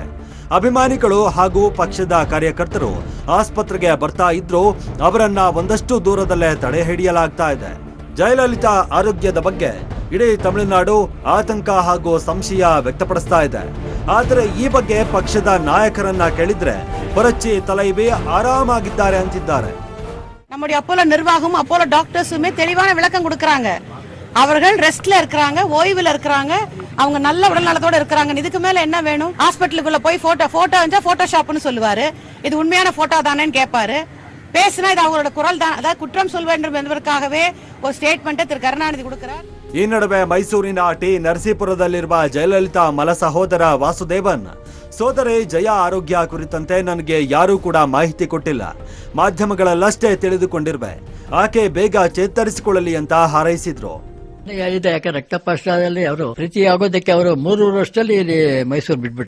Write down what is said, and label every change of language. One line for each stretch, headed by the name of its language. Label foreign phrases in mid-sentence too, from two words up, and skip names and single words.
Kannada: ಅಭಿಮಾನಿಗಳು ಹಾಗೂ ಪಕ್ಷದ ಕಾರ್ಯಕರ್ತರು ಆಸ್ಪತ್ರೆಗೆ ಬರ್ತಾ ಇದ್ರು, ಅವರನ್ನ ಒಂದಷ್ಟು ದೂರದಲ್ಲೇ ತಡೆ ಹಿಡಿಯಲಾಗ್ತಾ ಇದೆ. ಜಯಲಲಿತಾ ಆರೋಗ್ಯದ ಬಗ್ಗೆ ಇಡೀ ತಮಿಳುನಾಡು ಆತಂಕ ಹಾಗೂ ಸಂಶಯ ವ್ಯಕ್ತಪಡಿಸ್ತಾ ಇದೆ. ಆದರೆ ಈ ಬಗ್ಗೆ ಪಕ್ಷದ ನಾಯಕರನ್ನ ಕೇಳಿದ್ರೆ
Tamil: புரட்சி தலைவி
Kannada: ಆರಾಮಾಗಿದ್ದಾರೆ ಅಂತಿದ್ದಾರೆ.
Tamil: நம்முடைய அப்போலோ நிர்வாகம் அப்போலோ டாக்டர்ஸுமே தெளிவான விளக்கம் கொடுக்கறாங்க. அவர்கள் ரெஸ்ட்ல இருக்கிறாங்க, ஓய்வுல இருக்கிறாங்க, அவங்க நல்ல உடல் நலத்தோட இருக்கிறாங்க. இதுக்கு மேல என்ன வேணும்? ஹாஸ்பிட்டலுக்குள்ள போய் போட்டோ வந்தா போட்டோஷாப்னு சொல்லுவாரு. இது உண்மையான போட்டோ தானேன்னு கேட்பாரு. பேசினா இது அவங்களோட குரல் தான். அதாவது குற்றம் சொல்ல வேண்டும் என்பதற்காகவே ஒரு ஸ்ಟೇಟ್ಮೆಂಟ್ திரு கருಣಾநிதி கொடுக்கிறார்.
Kannada: ಈ ನಡುವೆ ಮೈಸೂರಿನ ಟಿ ನರಸೀಪುರದಲ್ಲಿರುವ ಜಯಲಲಿತಾ ಮಲ ಸಹೋದರ ವಾಸುದೇವನ್, ಸೋದರಿ ಜಯಾ ಆರೋಗ್ಯ ಕುರಿತಂತೆ ನನಗೆ ಯಾರೂ ಕೂಡ ಮಾಹಿತಿ ಕೊಟ್ಟಿಲ್ಲ, ಮಾಧ್ಯಮಗಳಲ್ಲಷ್ಟೇ ತಿಳಿದುಕೊಂಡಿರುವೆ, ಆಕೆ ಬೇಗ ಚೇತರಿಸಿಕೊಳ್ಳಲಿ ಅಂತ ಹಾರೈಸಿದ್ರು. ಇದೆ, ಯಾಕೆ ರಕ್ತಪಕ್ಷದಲ್ಲಿ ಅವರು ಪ್ರೀತಿ ಆಗೋದಕ್ಕೆ ಅವರು 3 ವರ್ಷದಲ್ಲಿ ಇಲ್ಲಿ ಮೈಸೂರು ಬಿಟ್ಬಿಟ್ರು.